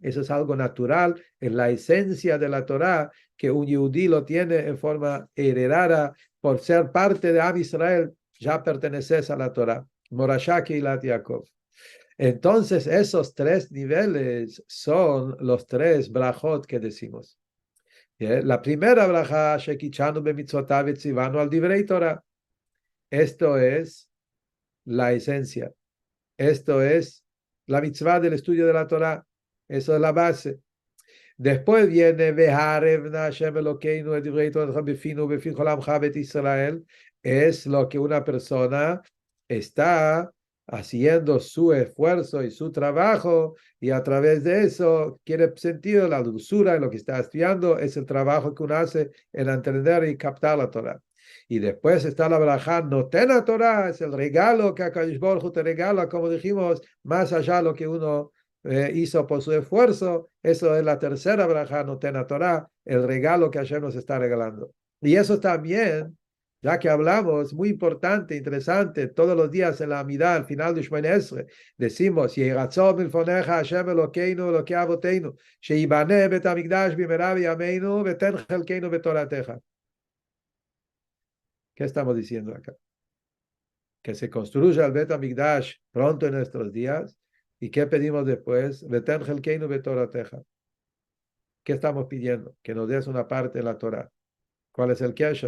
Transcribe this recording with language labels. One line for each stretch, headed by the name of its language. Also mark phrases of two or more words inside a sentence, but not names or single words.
Spanish: Eso es algo natural, es la esencia de la Torah, que un yudí lo tiene en forma heredada por ser parte de
Hebrew: עם ישראל,
Spanish: ya perteneces a la Torah.
Hebrew: מורשה קהילת יעקב.
Spanish: Entonces, esos tres niveles son los tres brajot que decimos. La primera braja,
Hebrew: שקדשנו במצוותיו וצוונו על דברי תורה.
Spanish: Esto es la esencia. Esto es la mitzvah del estudio de la Torah. Eso es la base. Después viene
Hebrew: והערב נא השם אלוקינו את דברי תורה בפינו ובפי כל עמך בית ישראל.
Spanish: Es lo que una persona está haciendo su esfuerzo y su trabajo, y a través de eso quiere sentir la dulzura en lo que está estudiando. Es el trabajo que uno hace en entender y captar la Torah. Y después está la braja Noten la Torah, es el regalo que
Hebrew: הקדוש ברוך הוא
Spanish: te regala, como dijimos, más allá de lo que uno hizo por su esfuerzo. Eso es la tercera braja Noten la Torah, el regalo que Hashem nos está regalando. Y eso también, ya que hablamos, muy importante, interesante, todos los días en la Amidá, al final de
Hebrew: שמונה עשרה,
Spanish: decimos,
Hebrew: יהי רצון מלפניך השם אלוקינו אלוקי אבותינו, שיבנה בית המקדש במהרה בימינו, ותן חלקנו בתורתך.
Spanish: ¿Qué estamos diciendo acá? Que se construya el
Hebrew: בית המקדש
Spanish: pronto en nuestros días. ¿Y qué pedimos después?
Hebrew: ותן חלקנו בתורתך.
Spanish: ¿Qué estamos pidiendo? Que nos des una parte de la Torah. ¿Cuál es el kesho?